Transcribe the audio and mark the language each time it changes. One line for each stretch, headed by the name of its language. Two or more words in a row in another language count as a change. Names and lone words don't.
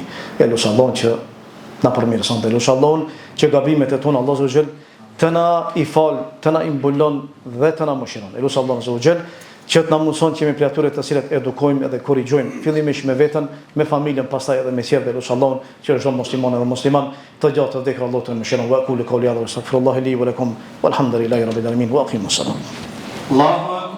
Albanian: Elus Allahun që na përmirëson, elus Allahun që gabimet e tona Allahu xhel të na i fal, të na i mbulon dhe të na mëshiron. Elus Allahun xhel që të na mundson që jemi prej atyre të cilët edukojmë edhe korrigjojmë, fillimisht me veten, me familjen, pastaj edhe me tjerë. Elus Allahun që çdo musliman edhe musliman të gjatë të dhikr Allahu të mëshiron.
Arabic: وأقول قولي هذا وأستغفر الله لي ولكم والحمد لله رب العالمين وأقيموا الصلاة.